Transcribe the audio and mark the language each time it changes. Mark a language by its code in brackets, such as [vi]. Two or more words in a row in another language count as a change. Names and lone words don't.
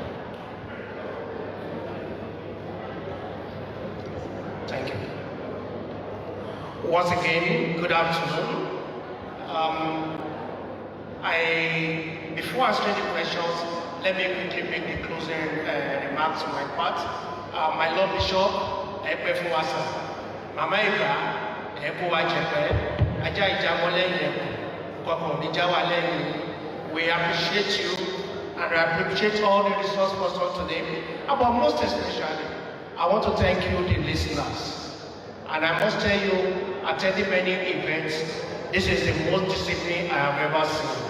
[en] Thank you. Once again, good afternoon. Before answering the questions, let me quickly make the closing remarks on my part. My Lord Bishop, Egba Fuwasa, Mama Egba, Ekuwa Jepe, Aja Ijamole Yeku, Koko Nijawa Leyi. We appreciate you and we appreciate all the resource persons today. But most especially, I want to thank you, the listeners. And I must tell you, attending many events, this is the most discipline I have ever seen.